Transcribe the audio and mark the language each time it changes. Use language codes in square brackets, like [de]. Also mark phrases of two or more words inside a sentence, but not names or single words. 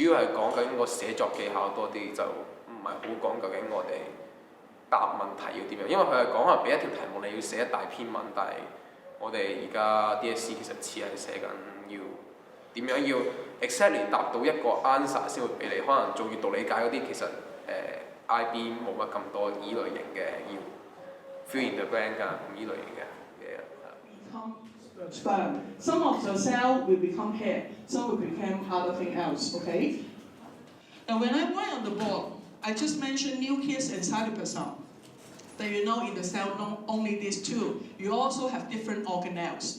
[yue] 要係講緊個寫作技巧多啲，就唔係好講究竟我哋答問題要點樣，因為佢係講話俾一條題目你要寫一大篇文，但係我哋而家 DSE 其實似係寫緊要點樣要 exactly 答到一個 answer 先會俾你，可能做閱讀理解嗰啲其實IB 冇乜咁多依類型嘅要 [en] fill in the blank [yue] 啊咁依類型嘅嘢。 [en] But some of the cell will become hair, some will become other thing else, okay? Now when I write on the board, I just mentioned nucleus and cytoplasm. That you know in the cell not only these two, you also have different organelles.